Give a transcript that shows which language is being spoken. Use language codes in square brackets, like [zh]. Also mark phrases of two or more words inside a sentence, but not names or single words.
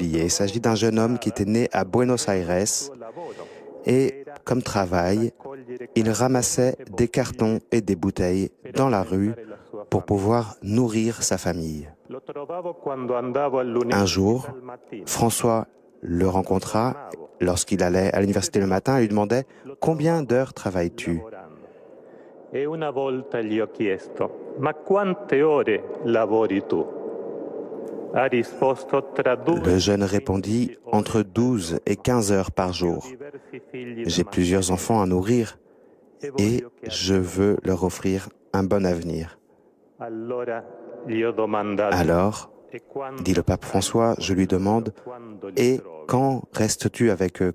[fr] Il s'agit d'un jeune homme qui était né à Buenos Aires et, comme travail, il ramassait des cartons et des bouteilles dans la rue pour pouvoir nourrir sa famille. Un jour, François le rencontra lorsqu'il allait à l'université le matin et lui demandait « Combien d'heures travailles-tu » [it] E una volta gli ho chiesto, ma quante ore lavori tu? Ha risposto tra 2. [fr] Le jeune répondit « Entre 12 et 15 heures par jour. J'ai plusieurs enfants à nourrir et je veux leur offrir un bon avenir. » Alors, dit le pape François, je lui demande « Et quand restes-tu avec eux?